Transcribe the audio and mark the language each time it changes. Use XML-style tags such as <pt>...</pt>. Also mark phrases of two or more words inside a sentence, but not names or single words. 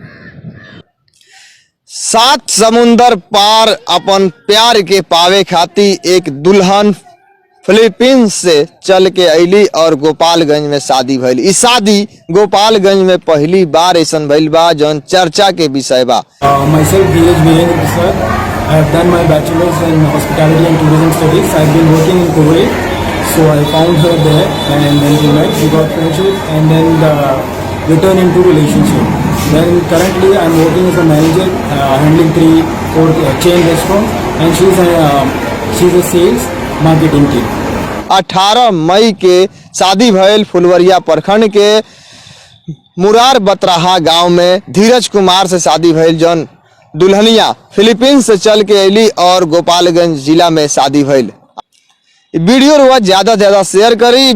<bho>सात समुंदर पार अपन प्यार के पावे खातिर एक दुल्हन फिलीपींस से चल के अली और गोपालगंज में शादी भइल। इस शादी गोपालगंज में पहली बार ऐसन भइल बा जौन चर्चा के विषय बा।</bho> <en>Myself Dheeraj Virendra Prasad. I have done my bachelor's in hospitality and tourism studies. I have been working in Kuwait, so I found her there, and then we met, we got friendship, and then we turned into relationship. Then currently I am working as a manager, handling 3-4 chain restaurants, and she's a sales मार्केटिंग की।</en> <bho>18 मई के शादी भइल फुलवरिया प्रखंड के मुरार बतराहा गांव में धीरज कुमार से शादी भइल जौन दुल्हनिया फिलीपींस से चल के अली और गोपालगंज जिला में शादी भइल। वीडियो रुआ ज्यादा से ज्यादा शेयर करी।</bho>